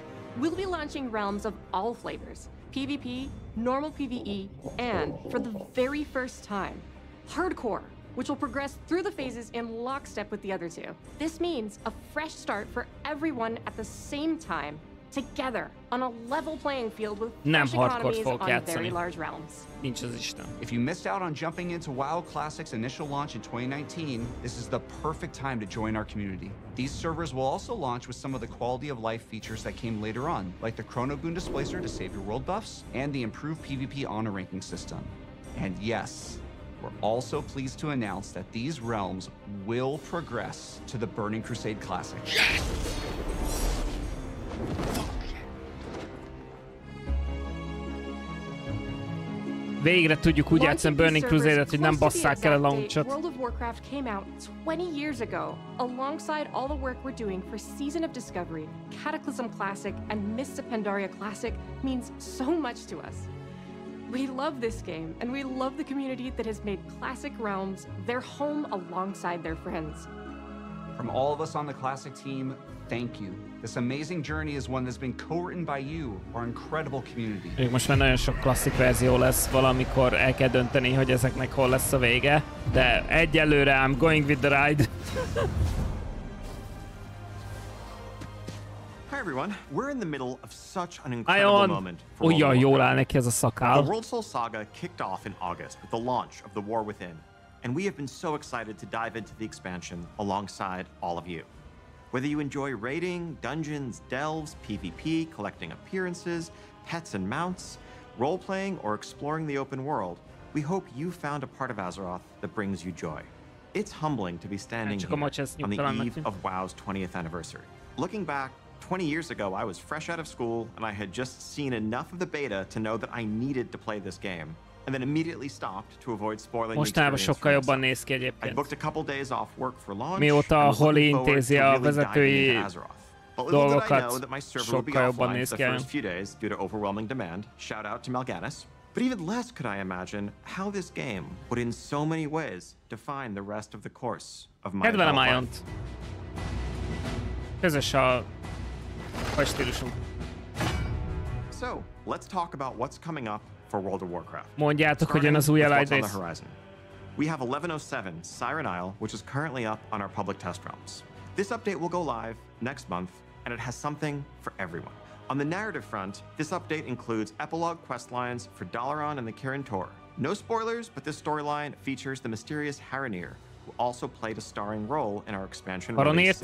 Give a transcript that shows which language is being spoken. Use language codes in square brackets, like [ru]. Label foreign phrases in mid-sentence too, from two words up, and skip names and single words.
[en] We'll be launching realms of all flavors. PvP, normal PvE, and, for the very first time, Hardcore, which will progress through the phases in lockstep with the other two. This means a fresh start for everyone at the same time, together on a level playing field with [hu] Nem [en] fresh hardcore economies [hu] fogok [en] on [hu] játszani. [en] very large realms. [hu] Nincs az Isten. [en] If you missed out on jumping into WoW Classic's initial launch in 2019, this is the perfect time to join our community. These servers will also launch with some of the quality of life features that came later on, like the Chrono Boon Displacer to save your world buffs, and the improved PvP honor ranking system. And yes, we're also pleased to announce that these realms will progress to the Burning Crusade Classic. Yes! [hu] Végre tudjuk úgy játszani Burning Crusade-et, hogy nem basszák el a launch-ot. [en] World of Warcraft came out 20 years ago, alongside all the work we're doing for Season of Discovery, Cataclysm Classic, and Mists of Pandaria Classic means so much to us. We love this game, and we love the community that has made Classic Realms their home alongside their friends. From all of us on the Classic team, thank you. This amazing journey is one that's been co-written by you, our incredible community. [hu] Még most már nagyon sok klasszik verzió lesz, valamikor el kell dönteni, hogy ezeknek hol lesz a vége, de egyelőre [en] I'm going with the ride. Hi everyone, we're in the middle of such an incredible moment for World of Warcraft. [hu] Jól áll neki ez a szakál. [en] The World Soul Saga kicked off in August with the launch of The War Within, and we have been so excited to dive into the expansion alongside all of you. Whether you enjoy raiding, dungeons, delves, PvP, collecting appearances, pets and mounts, role-playing, or exploring the open world, we hope you found a part of Azeroth that brings you joy. It's humbling to be standing here on the eve of WoW's 20th anniversary. Looking back, 20 years ago, I was fresh out of school, and I had just seen enough of the beta to know that I needed to play this game, and then immediately stopped to avoid spoiling the experience. [hu] Sokkal jobban néz ki egyébként. [en] I booked a couple days off work for launch. [hu] Mióta Holly intézi a vezetői dolgokat, sokkal jobban néz ki. [en] The first few days due to overwhelming demand. Shout out to Mal'Ganis. But even less could I imagine how this game would in so many ways define the rest of the course of my adult life. [hu] Közös a stílusunk. [en] So, let's talk about what's coming up for World of Warcraft. [hu] Mondjátok, hogy jön az új Allied rész. [en] We have 1107 Siren Isle, which is currently up on our public test realms. This update will go live next month, and it has something for everyone. On the narrative front, this update includes epilogue quest lines for Dalaran and the Kirin Tor. No spoilers, but this storyline features the mysterious Haranir, who also played a starring role in our expansion release.